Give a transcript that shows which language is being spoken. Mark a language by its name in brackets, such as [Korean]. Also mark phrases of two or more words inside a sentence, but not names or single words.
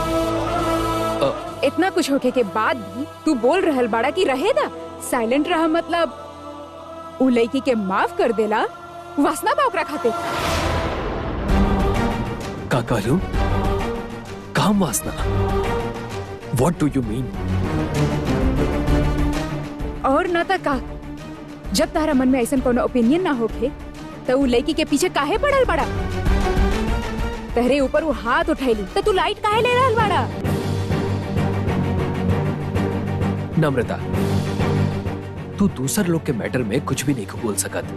[Bhojpuri] इतना कुछ होके के बाद भी तू बोल रहल बाड़ा कि रहेदा साइलेंट रहा, मतलब उ लड़की के माफ कर देला वासना बा ओकरा खाते। का कहलू? काम वासना? [English] What do you mean? [Bhojpuri] और ना ता का, जब तारा मन में ऐसा कोनो ओपिनियन ना होखे तो उ लड़की के पीछे काहे पड़ल बड़ा? तहरे ऊपर वो हाथ उठैली तो तू लाइट काहे ले रहल बड़ा? नम्रता तू दूसर लोग के मैटर में कुछ भी नहीं बोल सकत।